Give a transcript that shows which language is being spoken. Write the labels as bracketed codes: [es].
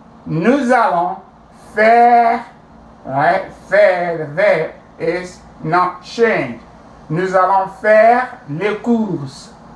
[fr] Nous allons faire, [en] right? Faire, the verb is not changed. [fr] Nous allons faire les courses.